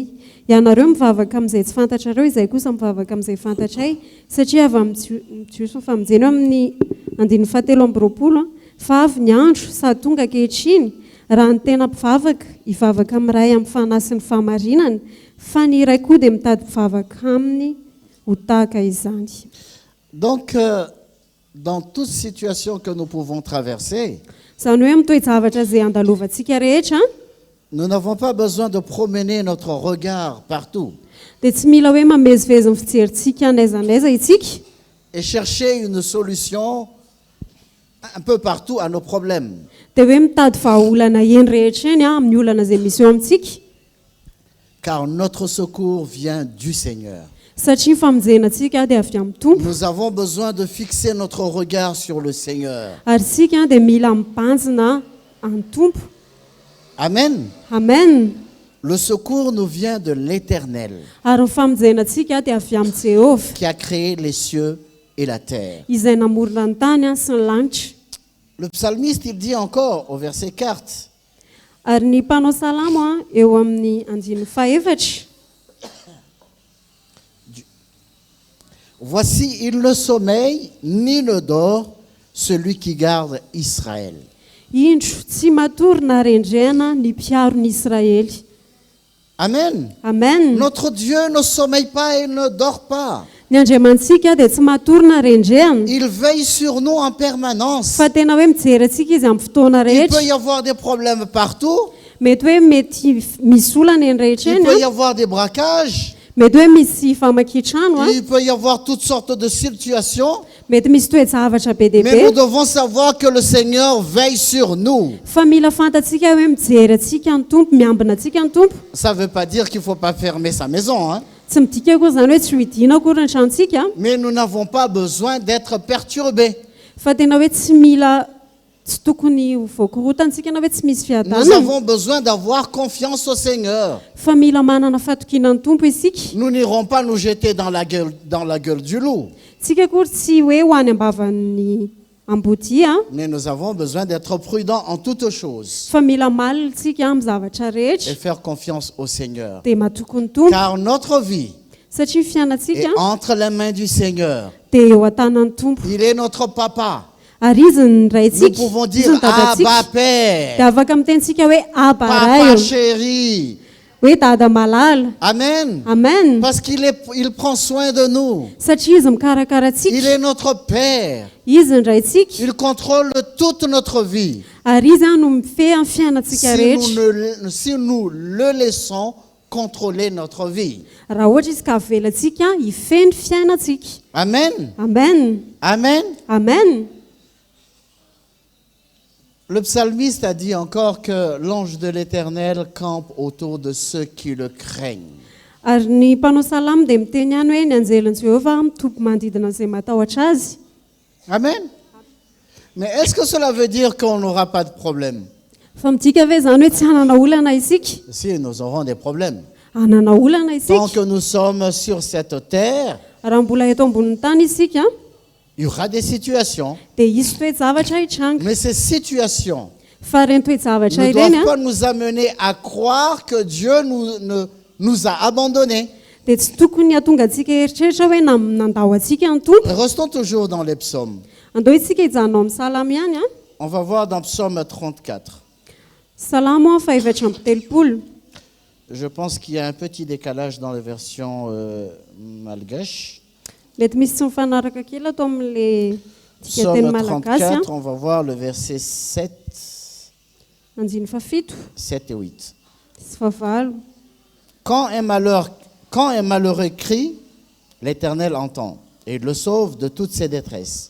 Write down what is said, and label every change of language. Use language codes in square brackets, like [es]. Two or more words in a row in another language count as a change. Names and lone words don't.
[mg] Ianareo mivavaka amin'izay tsy fantatrareo, izay kosa mivavaka amin'izay fantatray, satria avy amin'ny Jiosy famonjena eo amin'ny 17:20, fa avy ny andro sady tonga ankehitriny raha ny tena mpivavaka hivavaka amin'ray amin'ny fanahy sy ny fahamarinana, fa ny iray koa dia mitady mpivavaka aminy ho tahaka izany. [fr] Donc, dans toute situation que nous pouvons traverser, [mg] Izany hoe mitoejavatra izay andalovantsika rehetra, [fr] nous n'avons pas besoin de promener notre regard partout [mg] dia tsy mila hoe mamezivezy ny fijerintsika n'aiza n'aiza itsika [fr] et chercher une solution un peu partout à nos problèmes. [mg] dia hoe mitady vahaolana eny rehetra eny amin'ny olana izay misy eo amintsika, [fr] Car notre secours vient du Seigneur. [mg] satria ny famonjenantsika dia avy amin'ny Tompo. [fr] Nous avons besoin de fixer notre regard sur le Seigneur. [mg] Ary isika dia mila mibanjina amin'ny Tompo. [fr] Amen. [mg] Amen. [fr] Le secours nous vient de l'Éternel [mg] Ary ny famonjenantsika dia avy amin'ny Jehovah, [fr] qui a créé les cieux et la terre. [mg] izay namorona ny tany sy ny lanitra. [fr] Le psalmiste, il dit encore au verset 4, [mg] Ary ny mpanao salamo eo amin'ny 4, [fr] voici, il ne sommeille ni ne dort celui qui garde Israël. [mg] indro tsy matory na rendrena ny mpiaron'ny Israely. [fr] Amen. [mg] Amen. [fr] Notre Dieu ne sommeille pas et ne dort pas. [mg] Ny Andriamantsika dia tsy matory na rendrena, [fr] Il veille sur nous en permanence. [mg] fa tena hoe mijery antsika izy amin'ny fotoana [fr] Il peut [mg] rehetra. [fr] y avoir des problèmes partout. [mg] Mety hoe mety misy olana eny rehetra [fr] Il [mg] eny [fr] peut y [mg] a, [fr] avoir des braquages. [mg] mety hoe misy famakitrano a, [fr] Il peut y avoir toutes sortes de situations. [mg] mety misy toe-javatra be [fr] Mais nous [mg] dehibe, [fr] devons savoir que le Seigneur veille sur nous. [mg] fa mila fantatsika hoe mijery atsika ny Tompo, miambina atsika ny Tompo. [fr] Ça ne veut pas dire qu'il ne faut pas fermer sa maison, hein. [mg] Tsy midika koa zany hoe tsy ho idiana akory ny tranontsika, [fr] Mais nous n'avons pas besoin d'être perturbés. [mg] fa tena hoe tsy mila, tsy tokony ho voakorotantsika na hoe tsy misy [fr] Nous [mg] fiadanana, [fr] avons besoin d'avoir confiance au Seigneur. [mg] fa mila manana fatokina ny Tompo isika. [fr] Nous n'irons pas nous jeter dans la gueule du loup. [mg] Tsika akory tsy hoe ho any ambavan'ny ambodia, [fr] Mais nous avons besoin d'être prudents en toutes choses [mg] fa mila malina tsika amin'ny zavatra [fr] et [mg] rehetra [fr] faire confiance au Seigneur. [mg] dia matoky ny Tompo, [fr] Car notre vie [mg] satria fiainantsika [fr] est entre les mains du Seigneur. [mg] dia eo an-tanan'ny Tompo. [fr] Il est notre papa. [mg] Ary izy ny [fr] Nous [mg] raitsika, [fr] pouvons [mg] izy [fr] dire [mg] ny dadantsika, [fr] Abba [mg] dia [fr] Père, [mg] afaka mitentsika hoe aba [fr] Papa [mg] ray, [fr] chéri. [mg] hoe dada malala. [fr] Amen. [mg] Amen. [fr] Parce il prend soin de nous. [mg] Satria izy mikarakara [fr] Il [mg] atsika, [fr] est notre Père. [mg] izy ny raitsika, [fr] Il contrôle toute notre vie. [mg] ary izy no mifehy amin'ny fiainantsika rehetra. [fr] Si nous le laissons contrôler notre vie. [mg] raha ohatra izy ka avelantsika hifeny fiainantsika. [fr] Amen. [mg] Amen. [fr] Amen. [mg] Amen. [fr] Le psalmiste a dit encore que l'ange de l'Éternel campe autour de ceux qui le craignent. [mg] Ary ny mpanao salamo dia miteny ihany hoe ny anjelin'i Jéhovah mitompy manodidina izay matahotra azy. Amen. [fr] Mais est-ce que cela veut dire qu'on n'aura pas de problème? [mg] Fa midika ve zany hoe tsy hanana olana isika? [fr] Si, nous aurons des problèmes. [mg] Hanana olana [fr] Tant [mg] isika. [fr] que nous sommes sur cette terre, [mg] Raha mbola eto ambonin'ny tany isika [fr] il y aura des situations. [mg] dia hisy toe-javatra hitranga. [fr] Mais ces situations [mg] Fa ireny toe-javatra [fr] ne [mg] ireny [fr] doivent pas nous amener à croire que Dieu nous a abandonnés. [mg] dia tsy tokony hahatonga antsika eritreritra hoe nandao antsika ny tompo. [fr] Restons toujours dans les psaumes. [mg] Andao isika hijanona amin'ny salamo ihany a. [fr] On va voir dans Psaume 34. [mg] Salamo fahaefatra amby telopolo. [fr] Je pense qu'il y a un petit décalage dans la version malgache. [mg] Mety misy tsy mifanaraka kely atao amin'le tika teny [fr] Psaume [mg] malagasy a. [fr] 34, on va voir le verset 7, [mg] Andiny fafito [fr] 7 et 8. [mg] sy favalo. [fr] Quand un malheureux crie, l'Éternel entend et il le sauve de toutes ses détresses.